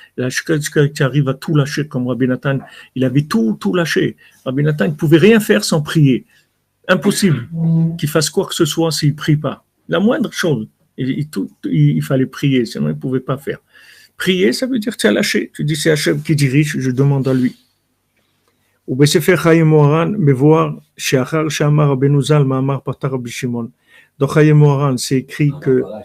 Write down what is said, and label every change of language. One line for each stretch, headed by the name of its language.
French: Tu arrives à tout lâcher, comme Rabbi Nathan, il avait tout lâché. Rabbi Nathan ne pouvait rien faire sans prier. Impossible qu'il fasse quoi que ce soit s'il ne prie pas. La moindre chose, il fallait prier, sinon il ne pouvait pas faire. Prier, ça veut dire que tu as lâché. Tu dis, c'est Hachem qui dirige, je demande à lui.
Hebrew: Ou בספר חיים מוהר"ן מבואר שאחר שאמר רבנו ז"ל מאמר פתח רבי שמעון.
French: Dans Chaim Moharan, c'est écrit que...